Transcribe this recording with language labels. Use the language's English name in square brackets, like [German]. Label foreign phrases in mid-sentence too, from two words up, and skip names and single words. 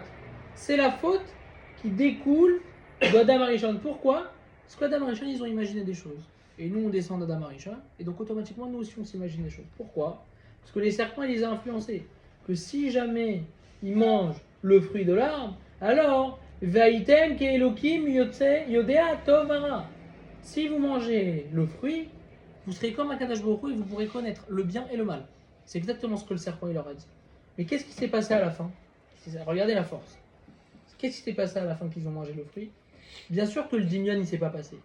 [French] C'est la faute qui découle d'Adam Arishon. Pourquoi? Parce qu'Adam Arishon, ils ont imaginé des choses. Et nous, on descend d'Adam Arishon. Et donc, automatiquement, nous aussi, on s'imagine des choses. Pourquoi? Parce que les serpents, ils les ont influencés. Que si jamais ils mangent le fruit de l'arbre, alors, [Hebrew] והייתם כאלוהים יודעי טוב ורע. [French] Si vous mangez le fruit, vous serez comme Akadosh Baruch Hu et vous pourrez connaître le bien et le mal. C'est exactement ce que le serpent il leur a dit. Mais qu'est-ce qui s'est passé à la fin? Regardez la force. Qu'est-ce qui s'est passé à la fin qu'ils ont mangé le fruit? Bien sûr que le dimion il ne s'est pas passé.